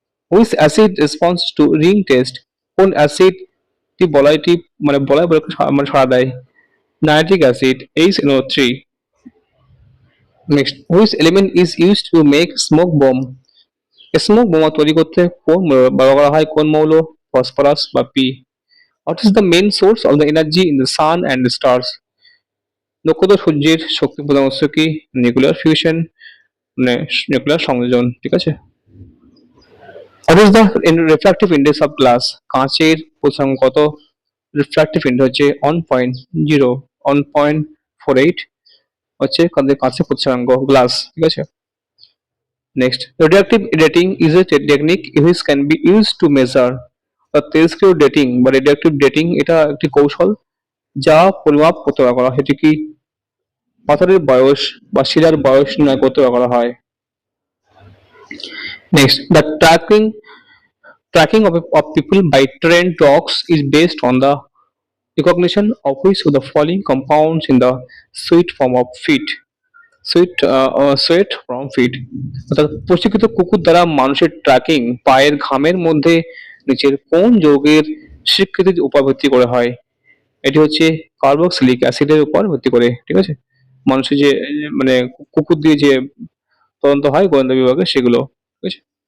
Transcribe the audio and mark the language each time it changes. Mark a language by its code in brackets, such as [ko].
[en] Which acid response to ring test? [bn] কোন অ্যাসিডটি বলয়টি মানে বলয় বলকে মানে সাড়া দেয়? [en] Nitric acid, HNO3। Next, which element is used to make smoke bomb? [bn] Smoke বোমা তৈরি করতে কোন ব্যবহার করা হয়? কোন মৌল? ফসফরাস বা P? [en] What is the main source of the energy in the sun and the stars? [bn] নক্ষত্র সূর্যের শক্তি প্রধান উৎস কি? নিউক্লিয়ার ফিউশন, মানে নিউক্লিয়ার সংযোজন, ঠিক আছে? [en] What is the refractive index of glass? [bn] কাঁচের প্রতিসরাঙ্ক কত? রিফ্র্যাক্টিভ ইন্ডেক্স হচ্ছে 1.0, 1.48 হচ্ছে কাঁচের প্রতিসরাঙ্ক গ্লাস, ঠিক আছে? [en] Next, radioactive dating is a technique which can be used to measure. [bn] তেজস্ক্রিয় dating বা রেডিওঅ্যাক্টিভ ডেটিং এটা একটি কৌশল যা পরিমাপ করতে ব্যবহার করা হয়। সেটি কি? পাথরের বয়স বা শিলার বয়স নির্ণয় করতে ব্যবহার করা হয়। [en] Next, the tracking of people by trained dogs is based on the recognition of which of the following compounds in the sweet form of feet. Sweat from feet, [bn] অর্থাৎ প্রশিক্ষিত কুকুর দ্বারা মানুষের ট্র্যাকিং পায়ের ঘামের মধ্যে নিচের কোন যৌগের স্বীকৃতির উপর ভিত্তি করে হয়? এটি হচ্ছে কার্বক্সিলিক অ্যাসিডের উপর ভিত্তি করে, ঠিক আছে? মানুষের যে মানে কুকুর দিয়ে যে তদন্ত হয় গোয়েন্দা বিভাগে সেগুলো, ঠিক আছে?